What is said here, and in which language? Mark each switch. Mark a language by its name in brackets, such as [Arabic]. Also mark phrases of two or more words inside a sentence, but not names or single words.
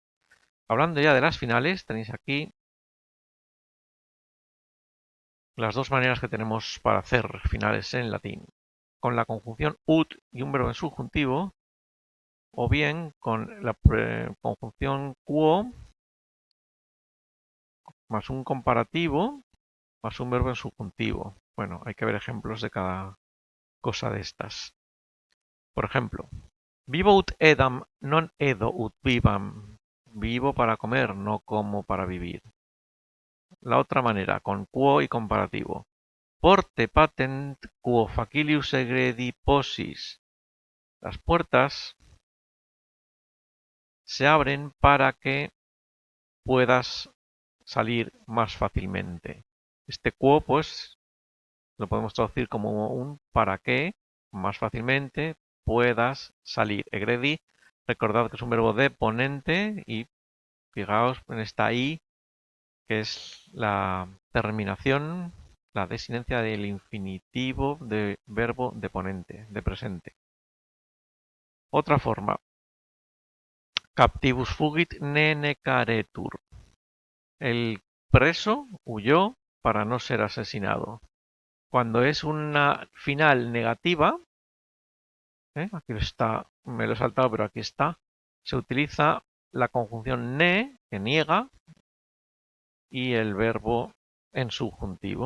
[Spanish] Hablando ya de las finales, tenéis aquí las dos maneras que tenemos para hacer finales en latín: con la conjunción ut y un verbo en subjuntivo, o bien con la conjunción quo más un comparativo más un verbo en subjuntivo. Bueno, hay que ver ejemplos de cada cosa de estas. [Latin] Por ejemplo, vivo ut edam non edo ut vivam. [Spanish] Vivo para comer, no como para vivir. La otra manera, con quo y comparativo: [Latin] porte patent quo facilius egredi possis. [Spanish] Las puertas se abren para que puedas salir más fácilmente. Este quo, pues, lo podemos traducir como un para que más fácilmente puedas salir. Egredi, recordad que es un verbo de ponente, y fijaos en esta i, que es la terminación, la desinencia del infinitivo de verbo de ponente, de presente. Otra forma: [Latin] captivus fugit nene caretur. [Spanish] El preso huyó para no ser asesinado. Cuando es una final negativa, aquí está, me lo he saltado, pero aquí está, se utiliza la conjunción ne, que niega, y el verbo en subjuntivo.